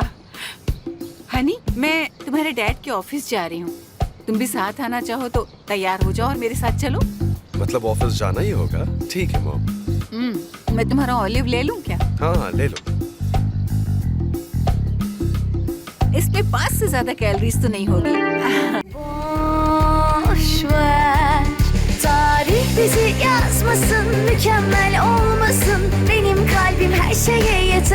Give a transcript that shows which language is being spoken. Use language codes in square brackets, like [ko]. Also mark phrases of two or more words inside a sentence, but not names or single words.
[hi] हनी, मैं तुम्हारे डैड के ऑफिस जा रही हूँ। तुम भी साथ आना चाहो तो तैयार हो जाओ और मेरे साथ चलो। मतलब ऑफिस जाना ही होगा? ठीक है मॉम। मैं तुम्हारा ऑलिव ले लूँ क्या? हाँ, ले लो। इसमें 5 से ज्यादा कैलोरीज तो नहीं होगी। [tr] Boş ver, tarih bizi yazmasın, mükemmel olmasın. Benim kalbim her şeye